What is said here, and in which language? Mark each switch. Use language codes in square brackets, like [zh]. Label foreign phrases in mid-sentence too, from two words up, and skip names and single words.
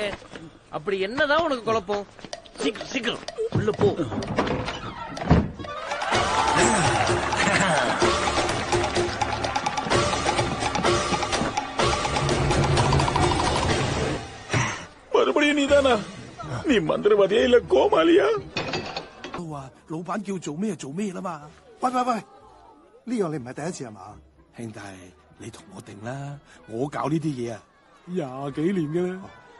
[ta] அப்படி என்னதான் உனக்கு குழப்பம்? சீக்கிரம் உள்ள போ. மறுபடியும் நீதானா? நீ மந்திரவாதியா இல்ல கோமாளியா? [yue] 老闆叫做咩做咩啦嘛？喂，呢個你唔係第一次係嘛？兄弟，你同我定啦，我搞呢啲嘢啊，20幾年嘅啦。